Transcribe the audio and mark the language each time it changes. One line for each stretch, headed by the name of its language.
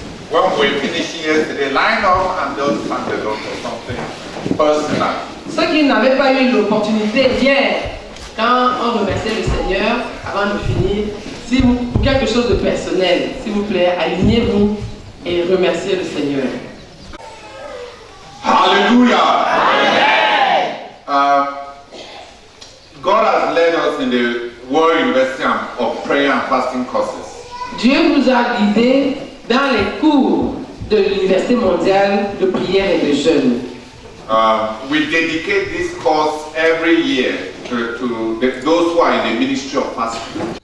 English: When we finish yesterday, line up and just thank the Lord for something personal.
French: Ceux qui n'avaient pas eu l'opportunité hier, quand on remerciait le Seigneur, avant de finir, si vous, pour quelque chose de personnel, s'il vous plaît, alignez-vous et remerciez le Seigneur.
English: Hallelujah! God has led us in the World University of Prayer and Fasting courses.
French: Dieu nous a guidés dans les cours de l'Université mondiale de prière et de jeûne.
English: We dedicate this course every year to those who are in the ministry of fasting.